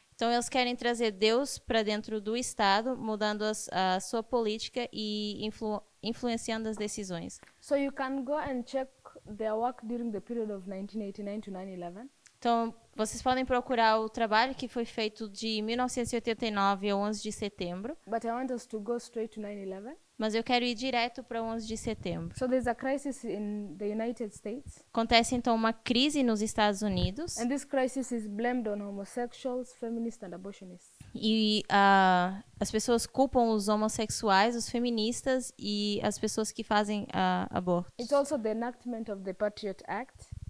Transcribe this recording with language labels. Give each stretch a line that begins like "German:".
Portuguese: Então eles querem trazer Deus para dentro do Estado, mudando a sua política e influenciando as decisões.
English: So you can go and check their work during the period of 1989 to 9/11.
Portuguese: Então, vocês podem procurar o trabalho que foi feito de 1989 a 11 de setembro.
English: But I want us to go straight to 9/11.
Portuguese: Mas eu quero ir direto para 11 de setembro.
English: So there's a crisis in the United States.
Portuguese: Acontece então uma crise nos Estados Unidos.
English: And this crisis is blamed on homosexuals, feminists and abortionists.
Portuguese: E as pessoas culpam os homossexuais, os feministas e as pessoas que fazem abortos.
English: It's also the enactment of the Patriot Act.